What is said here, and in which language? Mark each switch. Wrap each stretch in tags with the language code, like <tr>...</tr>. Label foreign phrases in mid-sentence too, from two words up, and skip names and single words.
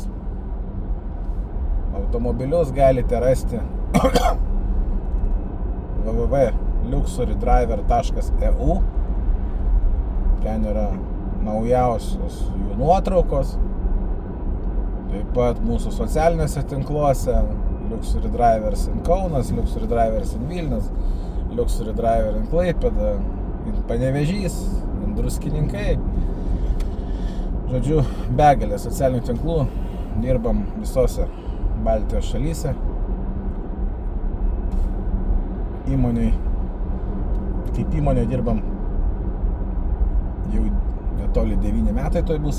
<lt>Automobilius galite rasti www.luxurydriver.eu. Ten yra naujausios jų nuotraukos. Taip pat mūsų socialiniuose tinkluose</lt> <en>Luxury Drivers in Kaunas, Luxury Drivers in Vilnius, Luxury Driver in Klaipėda,</en> <lt>Panevėžys, Druskininkai. Žodžiu, begalė socialinių tinklų. Dirbam visose Baltijos šalyse. Kaip įmonė dirbam jau netoli 9 metai toj bus.</lt>